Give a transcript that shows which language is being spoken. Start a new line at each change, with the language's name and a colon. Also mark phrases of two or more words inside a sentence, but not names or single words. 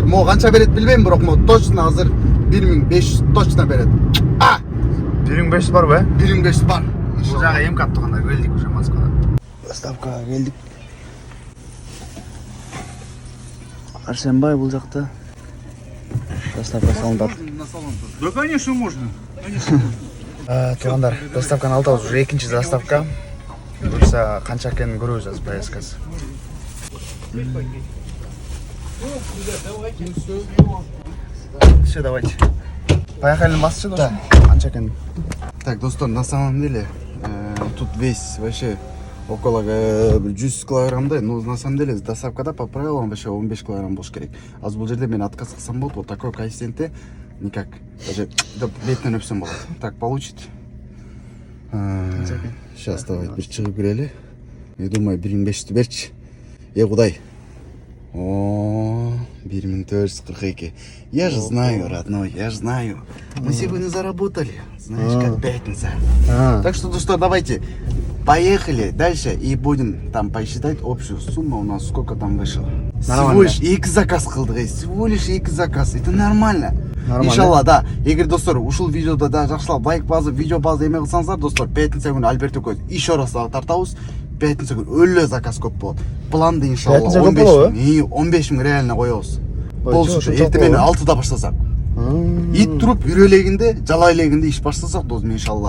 Kyrgyz: Мо канча берет билбейм, бирок мо точно азыр 1500 точно берет. 1500 барбы? 1500 бар. Бул жагы эм кат туугандар, келдик уже Москвага. Доставкага келдик. Арсенбай бул жакта. Доставка салынат.
Russian: Да, конечно, можно.
Kyrgyz: Туугандар, доставканы алтабыз, уже экинчи доставка. Буюрса канча экенин көрөбүз азыр поездкасы.
Russian: Все, давайте. Поехали на
Kyrgyz: басчы, да? Канча экенин.
Russian: Так, достор, на самом деле, тут весь вообще около 100 килограммдай, но на самом деле доставкада по правилам вообще 15 килограмм
Kyrgyz: болуш керек. А бул жерде мен отказ кылсам болот,
Russian: вот такой коэффициентте никак.
Kyrgyz: Даже бетинен өпсөм болот.
Russian: Так получит. Сейчас давай
Kyrgyz: бир чыгып кирели.
Russian: Я думаю, 1500 берчи. Кудай. О, 1442. Я же знаю, родной, я же знаю. Мы сегодня заработали. Знаешь, как пятница. Так что, ну что, давайте поехали дальше и будем там посчитать общую сумму у нас, сколько там вышло. Всего лишь 2 заказ кылдык, всего лишь 2 заказ. Это нормально. Иншалла, да.
Kyrgyz: Эгер достор ушул видеода да жакшылап лайк басып, видео базып эме кылсаңыздар, достор, пятница күнү Альберт экөөбүз
Russian: еще раз
Kyrgyz: тартабыз. Пятница күнү өлө заказ көп болот. Планды иншалла 15 миң реально коебуз. Болсучу эртең менен 6да баштасак. Ит туруп үрөлегинде, жала элегинде иш баштасак, досум, иншалла.